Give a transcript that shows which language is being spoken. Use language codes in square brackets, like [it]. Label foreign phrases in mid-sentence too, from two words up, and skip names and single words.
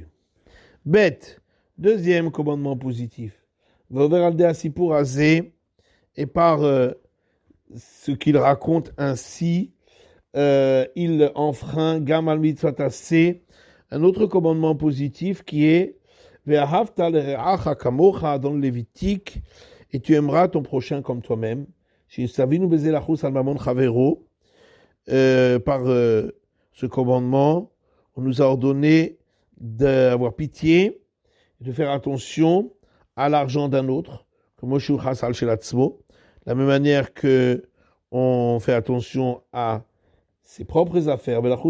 [fr] Bête, deuxième commandement positif. Et par ce qu'il raconte ainsi, il enfreint [he] גם מצוות עשה, [fr] un autre commandement positif qui est [he] ואהבת לרעך כמוך [fr] dans le Lévitique, et tu aimeras ton prochain comme toi-même. Par ce commandement, on nous a ordonné d'avoir pitié, de faire attention à l'argent d'un autre, comme la même manière que on fait attention à ses propres affaires,